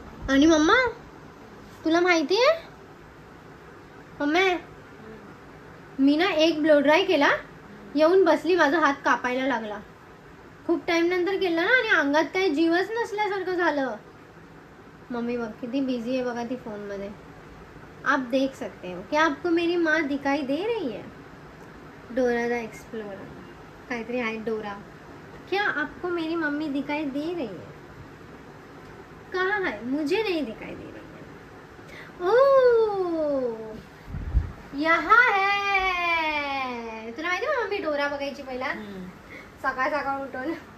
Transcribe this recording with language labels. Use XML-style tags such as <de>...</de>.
<mr>आणि मम्मा तुला माहिती आहे मम्मी मी ना एक ब्लो ड्राय केला. येऊन बसली. माझा हात कापायला लागला. खूप टाइम नंतर केला ना. आणि अंगात काही जीवच नसल्यासारखं झालं. मम्मी बघ किती बिझी आहे बघा ती फोन मध्ये.</mr> <hi>आप देख सकते हो क्या आपको मेरी माँ दिखाई दे रही है?</hi> <mr>डोरा द एक्सप्लोरर काहीतरी आहे. डोरा.</mr> <hi>क्या आपको मेरी मम्मी दिखाई दे रही है? कहाँ है? मुझे नहीं दिखाई दे रही है. ओ यहाँ है.</hi> <mr>तुला माहिती आहे मम्मी डोरा बघायची पहिला सकाळ सकाळ उठून.</mr>